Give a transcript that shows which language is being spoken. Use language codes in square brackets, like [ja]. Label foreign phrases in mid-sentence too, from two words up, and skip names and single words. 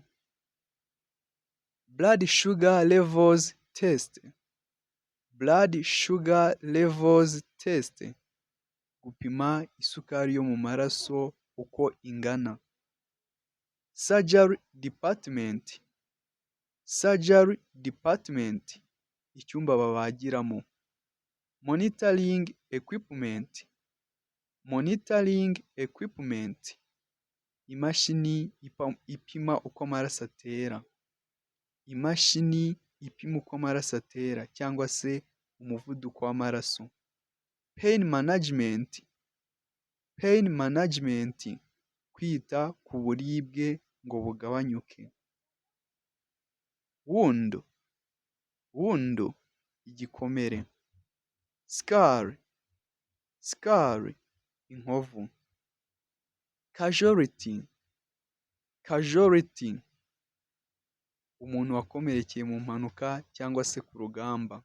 [en] Blood sugar levels test, blood sugar levels test, [rw] gupima isukari yo mu maraso uko ingana. [en] Surgery department, surgery department, [rw] icyumba babagiramo. [en] Monitoring equipment, monitoring equipment, [rw] imashini ipima uko amaraso atera, imashini ipima uko amaraso atera cyangwa se umuvuduko w'amaraso. [en] Pain management, pain management, [rw] kwita ku buribwe ngo bugabanyuke. [en] Wound, wound, igikomere. Scar, scar, inkovu. Casualty, casualty, [rw] umuntu wakomerekeye mu mpanuka cyangwa se ku rugamba.